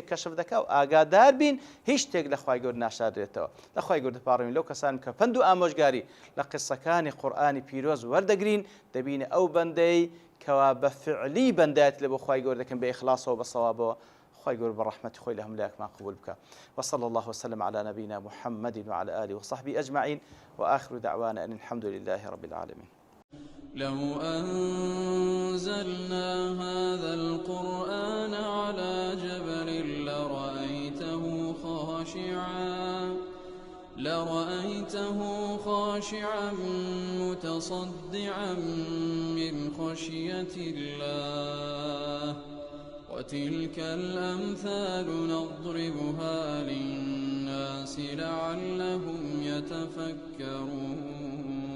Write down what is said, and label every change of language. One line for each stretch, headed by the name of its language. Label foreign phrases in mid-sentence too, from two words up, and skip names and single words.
Central Kurdish: کەشف دەکا و ئاگادار بین هیچ شتێک لە خوای گەورە ناشادرێتەوە لە خوای گەورە دەپاڕین لەو کەسان کە پند و ئامۆژگاری لە قسەکانی قورئانی پیرۆز وەردەگرین دەبینە ئەو بەندەی کەوا بە فعلی بەندایەت لە بۆ خوای گەورە دەکەن بە ئیخلاصەوە بە سەوابەوە خوای گەورە بەڕەحمەتی خۆی لە هەموو لایەکمان قبول بکە
Arabic: وصلى الله وسلم على نبينا محمد وعلى آله وصحبه أجمعين وآخر دعوانا أن الحمد لله رب العالمين لو أنزلنا هذا القرآن على جبل لرأيته خاشعا متصدعا من خشية الله وتلك الأمثال نضربها للناس لعلهم يتفكرون